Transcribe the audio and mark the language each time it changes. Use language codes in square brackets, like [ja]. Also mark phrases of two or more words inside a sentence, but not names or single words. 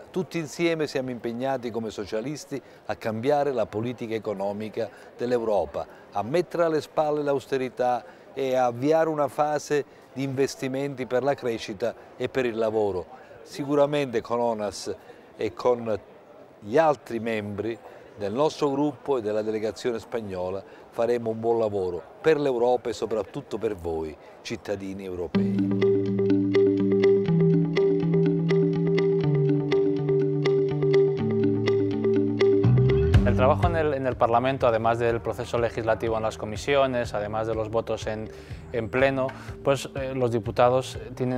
[it] Tutti insieme siamo impegnati come socialisti a cambiare la politica economica dell'Europa, a mettere alle spalle l'austerità e a avviare una fase di investimenti per la crescita e per il lavoro. Sicuramente con ONAS e con gli altri membri del nostro gruppo e della delegazione spagnola faremo un buon lavoro per l'Europa e soprattutto per voi, cittadini europei. [es] El trabajo en el Parlamento, además del proceso legislativo en las comisiones, además de los votos en pleno, pues los diputados tienen